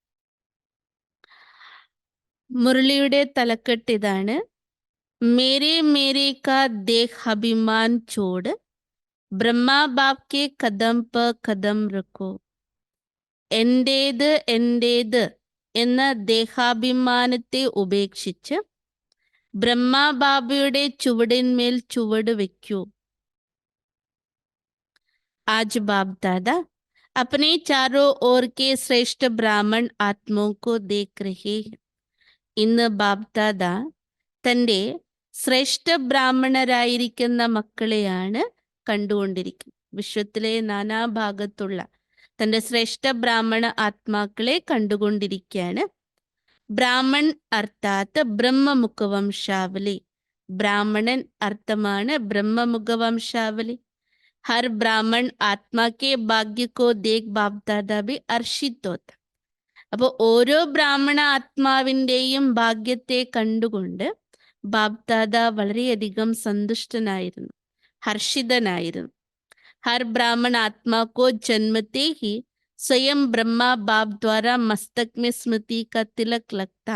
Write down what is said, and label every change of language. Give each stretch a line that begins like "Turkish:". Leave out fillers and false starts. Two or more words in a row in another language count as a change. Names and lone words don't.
Malayalam: മുരളിയുടെ തലക്കെട്ട് ഇതാണ്:
Hindi: मेरे मेरे का देह अभिमान छोड़ ब्रह्मा बाप के कदम प कदम रखो.
Malayalam: എന്റേത് എന്റേത് എന്ന ദേഹാഭിമാനത്തെ ഉപേക്ഷിച്ച് ബ്രഹ്മാ ബാബയുടെ ചുവടിന്മേൽ ചുവട് വെക്കൂ.
Hindi: आज बाप दादा अपने चारों ओर के श्रेष्ठ ब्राह्मण आत्माओं को देख रहे हैं.
Malayalam: ഇന്ന് ബാപ് ദാദ തൻ്റെ ശ്രേഷ്ഠ ബ്രാഹ്മണരായിരിക്കുന്ന മക്കളെയാണ് കണ്ടുകൊണ്ടിരിക്കുന്നത്. വിശ്വത്തിലെ നാനാഭാഗത്തുള്ള തൻ്റെ ശ്രേഷ്ഠ ബ്രാഹ്മണ ആത്മാക്കളെ കണ്ടുകൊണ്ടിരിക്കുകയാണ്.
Hindi: ब्राह्मण अर्थात ब्रह्ममुखवंशावली.
Malayalam: ബ്രാഹ്മണൻ അർത്ഥമാണ് ബ്രഹ്മമുഖവംശാവലി.
Hindi: हर ब्राह्मण आत्मा के भाग्य को देख बाप दादा भी हर्षित होता.
Malayalam: അപ്പോൾ ഓരോ ബ്രാഹ്മണ ആത്മാവിൻ്റെയും ഭാഗ്യത്തെ കണ്ടുകൊണ്ട് ബാപ് ദാദ വളരെയധികം സന്തുഷ്ടനായിരുന്നു, ഹർഷിതനായിരുന്നു.
Hindi: हर ब्राह्मण आत्मा को जन्मते ही स्वयं ब्रह्मा बाप द्वारा मस्तक में स्मृति का तिलक लगता.